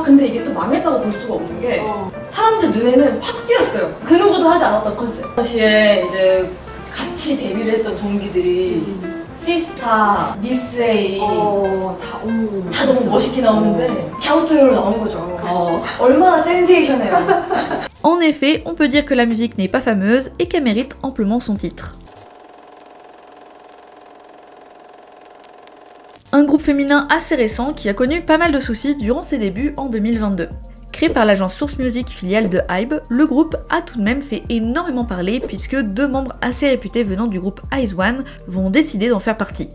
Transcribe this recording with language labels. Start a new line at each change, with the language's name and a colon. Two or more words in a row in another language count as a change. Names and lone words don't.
Korean: 근데 이게 또 망했다고 볼 수가 없는 게 사람들 눈에는 확 띄었어요. 그 누구도 하지 않았던 컨셉. 당시에 이제 같이 데뷔를 했던 동기들이 시스타, 미스 A 다 너무 멋있게 나오는데 갸우뚱으로 나온 거죠. 얼마나 센세이션해요.
French: En effet, on peut dire que la musique n'est pas fameuse et qu'elle mérite amplement son titre. Un groupe féminin assez récent qui a connu pas mal de soucis durant ses débuts en 2022. Créé par l'agence Source Music filiale de Hybe, le groupe a tout de même fait énormément parler puisque deux membres assez réputés venant du groupe IZ*ONE vont décider d'en faire partie.